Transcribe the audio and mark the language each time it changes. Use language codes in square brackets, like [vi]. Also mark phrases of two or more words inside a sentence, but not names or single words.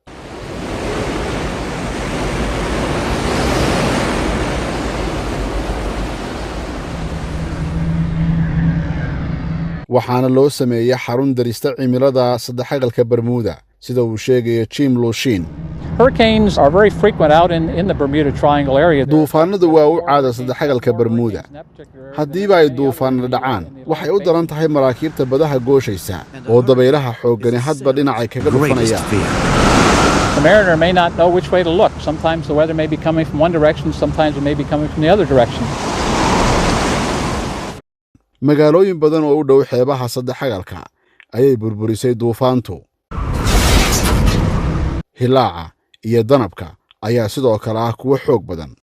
[so] waxaana loo sameeyay xarun darista cimilada saddexagalka Bermuda sida uu sheegay Jim Lushin. [en] Hurricanes are very frequent out in the Bermuda Triangle area. [so] duufaanadu waa u caada saddexagalka Bermuda haddiiba ay duufaanno dhacaan waxay u daran tahay maraakiibta badaha gooshaysa oo dabaylaha xooggani hadba dhinacay kaga dhufanayaan. [en] The mariner may not know which way to look. Sometimes the weather may be coming from one direction, sometimes it may be coming from the other direction. [so] magaalooyin badan oo u dhow xeebaha saddexagalka ayay burburisay duufaantu. hilaaca iyo danabka ayaa sidoo kale ah kuwa xoog badan.